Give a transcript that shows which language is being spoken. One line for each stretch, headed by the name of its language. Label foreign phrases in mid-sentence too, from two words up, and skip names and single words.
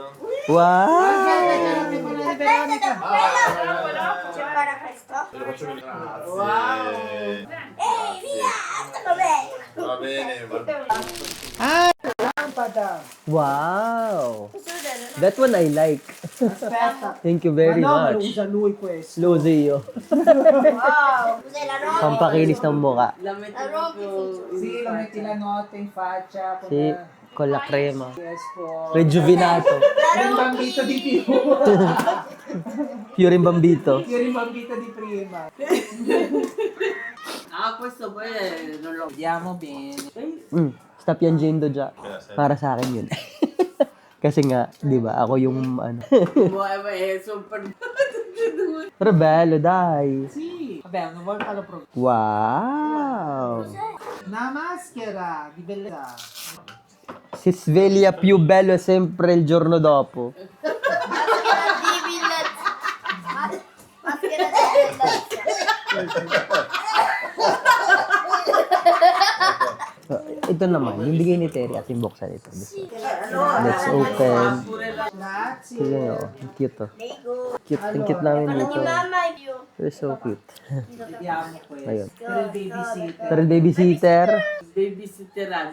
Italian: Wow! Aspetta, c'è quello di Veronica. C'è ancora questo. Te lo faccio vedere. Wow. Ehi, via! Sto bene. Va bene, va Ah, lampada. Wow! Posso vedere?
English: That one I like.
Italian: Aspetta.
English: Thank you
Italian: Ma
English: very
Italian: no, ma lo
English: much.
Italian: usa lui questo. Lo uso io. Wow. Cos'è la roba?
Filipino: Pampakinis ng mukha.
Italian: La metti La rompi proprio. Sì, lo metti la notte in faccia. Con Sì, con la crema. Espo. Rejuvenato. Rimbambito di più. Più rimbambito. Più rimbambito di prima. Ah, questo poi non lo... Vediamo bene. Sta piangendo già.
Filipino: Para sa akin yun. Kasi nga, di ba, ako yung ano. super...
Italian: Pero bello, dai. Sì. Vabbè, una volta lo provo. Wow! Una maschera di bellezza. Si sveglia più bello sempre il giorno dopo. Di bellezza. Maschera di bellezza.
Filipino: ito naman, yung bigay ni Terry at yung buksan ito.
English: Let's open.
Filipino: Sige nga, oh. Cute to. Cute, ang cute namin dito.
English: They're so cute. Ayun. Turtle babysitter.
Filipino: Babysitteran.